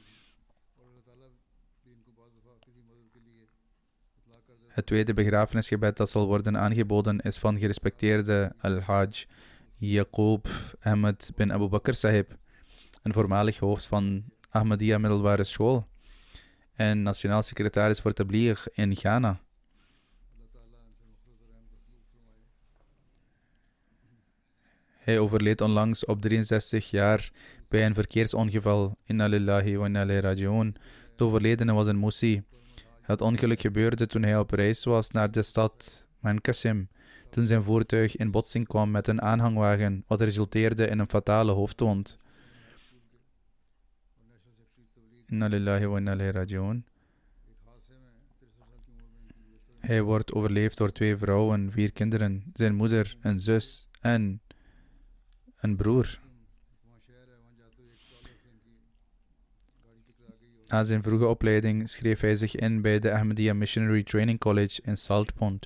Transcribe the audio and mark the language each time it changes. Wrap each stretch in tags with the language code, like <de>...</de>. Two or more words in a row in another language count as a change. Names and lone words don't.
<nl>Het tweede begrafenisgebed dat zal worden aangeboden is van gerespecteerde Al-Hajj Yaqub Ahmed bin Abu Bakr Sahib, een voormalig hoofd van Ahmadiyya middelbare school en nationaal secretaris voor Tabligh in Ghana. Hij overleed onlangs op 63 jaar bij een verkeersongeval.</nl> <ar>إنا لله وإنا إليه راجعون.</ar> <nl>De overledene was een Musi. Het ongeluk gebeurde toen hij op reis was naar de stad Mankasim, toen zijn voertuig in botsing kwam met een aanhangwagen, wat resulteerde in een fatale hoofdwond.</nl> <ar>إنا لله وإنا إليه راجعون.</ar> <nl>Hij wordt overleefd door 2 vrouwen, 4 kinderen, zijn moeder, een zus en een broer. Na zijn vroege opleiding schreef hij zich in bij de Ahmadiyya Missionary Training College in Saltpond.</nl>